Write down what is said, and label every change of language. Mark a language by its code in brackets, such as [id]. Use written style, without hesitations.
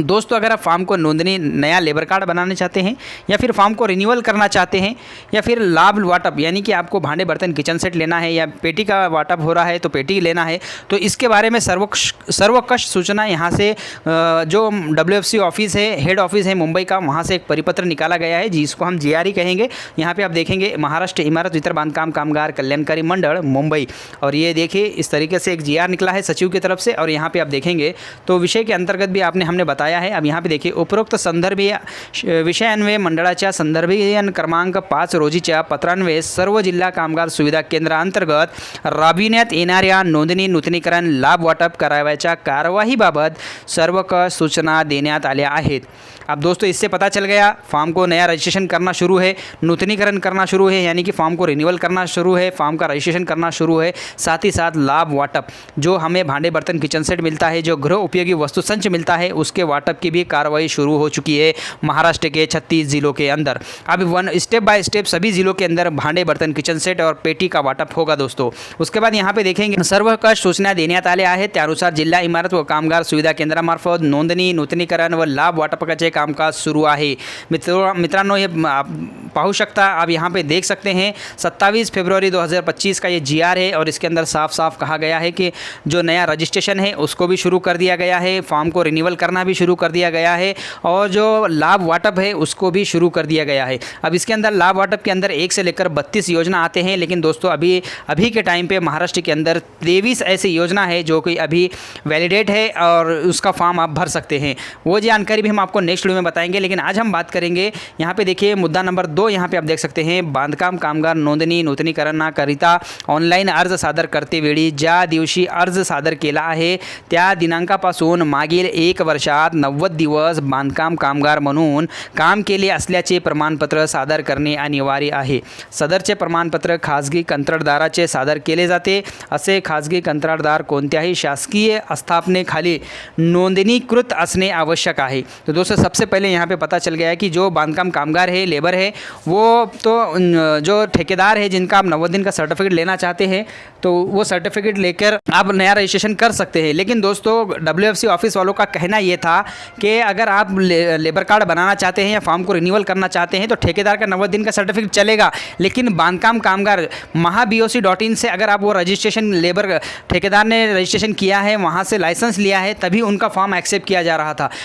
[hi] दोस्तों अगर आप फॉर्म को नोंदनी, नया लेबर कार्ड बनाना चाहते हैं या फिर फॉर्म को रिन्यूअल करना चाहते हैं या फिर लाभ वाटप यानी कि आपको भांडे बर्तन किचन सेट लेना है या पेटी का वाटप हो रहा है तो पेटी लेना है, तो इसके बारे में सर्वकश सूचना यहाँ से जो WFC ऑफिस है, हेड ऑफिस है मुंबई का, वहाँ से एक परिपत्र निकाला गया है जिसको हम GRE कहेंगे। यहाँ पर आप देखेंगे महाराष्ट्र इमारत वितर बांधकाम कामगार कल्याणकारी मंडल मुंबई, और ये देखिए इस तरीके से एक जीआर निकला है सचिव की तरफ से। और यहाँ पे आप देखेंगे तो विषय के अंतर्गत भी हमने बताया है। अब यहाँ पे देखिए [mr] उपरोक्त संदर्भीय विषयान्वये मंडळाच्या संदर्भीय क्रमांक 5 रोजीच्या पत्रान्वये सर्व जिल्हा कामगार सुविधा केंद्रांतर्गत राबविण्यात येणाऱ्या नोंदणी, नूतनीकरण, लाभ वाटप करावयाच्या कारवाईबाबत सर्व सूचना देण्यात आल्या आहेत। [hi] अब दोस्तों इससे पता चल गया फॉर्म को नया रजिस्ट्रेशन करना शुरू है, नूतनीकरण करना शुरू है यानी कि फॉर्म को रिन्यूअल करना शुरू है, फॉर्म का रजिस्ट्रेशन करना शुरू है, साथ ही साथ लाभ वाटप जो हमें भांडे बर्तन किचन सेट मिलता है, जो गृह उपयोगी वस्तु संच मिलता है, उसके वाटप की भी कार्रवाई शुरू हो चुकी है महाराष्ट्र के 36 ज़िलों के अंदर। अब स्टेप बाय स्टेप सभी ज़िलों के अंदर भांडे बर्तन किचन सेट और पेटी का वाटप होगा दोस्तों। उसके बाद यहाँ पे देखेंगे [mr] सर्व कश सूचना देण्यात आल्या आहेत, त्यानुसार जिल्हा इमारत व कामगार सुविधा केंद्रामार्फत नोंदणी, नूतनीकरण व लाभ वाटपाचे कामकाज सुरू आहे। मित्रांनो ये पाहू शकता, [hi] आप यहाँ पे देख सकते हैं 27 फरवरी 2025 का ये जीआर है और इसके अंदर साफ साफ कहा गया है कि जो नया रजिस्ट्रेशन है उसको भी शुरू कर दिया गया है, फॉर्म को रिन्यूअल करना भी शुरू कर दिया गया है और जो लाभ वाटप है उसको भी शुरू कर दिया गया है। अब इसके अंदर लाभ वाटप के अंदर 1 से लेकर 32 योजना आते हैं, लेकिन दोस्तों अभी के टाइम पे महाराष्ट्र के अंदर 23 ऐसी योजना है जो कि अभी वैलिडेट है और उसका फॉर्म आप भर सकते हैं। वो जानकारी भी हम आपको नेक्स्ट वीडियो में बताएंगे। लेकिन आज हम बात करेंगे यहाँ पे देखिए मुद्दा नंबर 2, यहाँ पे आप देख सकते हैं [mr] बांधकाम कामगार नोंदणी, नूतनीकरणाकरिता ऑनलाईन अर्ज सादर करतेवेळी ज्या दिवशी अर्ज सादर केला आहे त्या दिनांकापासून मागील 1 वर्षात 90 दिवस बांधकाम कामगार म्हणून काम केले असल्याचे प्रमाणपत्र सादर करणे अनिवार्य आहे। सदरचे प्रमाणपत्र खाजगी कंत्राटदाराचे सादर केले जाते। असे खाजगी कंत्राटदार कोणत्याही शासकीय आस्थापनेखाली नोंदणीकृत असणे आवश्यक आहे। [hi] तो दोस्तों सबसे पहले यहाँ पे पता चल गया है कि जो बांधकाम कामगार है, लेबर है, वो तो जो ठेकेदार है जिनका आप 90 दिन का सर्टिफिकेट लेना चाहते हैं तो वो सर्टिफिकेट लेकर आप नया रजिस्ट्रेशन कर सकते हैं। लेकिन दोस्तों WFC ऑफिस वालों का कहना ये था कि अगर आप लेबर कार्ड बनाना चाहते हैं या फॉर्म को रिन्यूअल करना चाहते हैं तो ठेकेदार का 90 दिन का सर्टिफिकेट चलेगा, लेकिन बांधकाम कामगार mahaboc.in से अगर आप वो रजिस्ट्रेशन लेबर ठेकेदार ने रजिस्ट्रेशन किया है, वहाँ से लाइसेंस लिया है, तभी उनका फॉर्म एक्सेप्ट किया जा रहा था।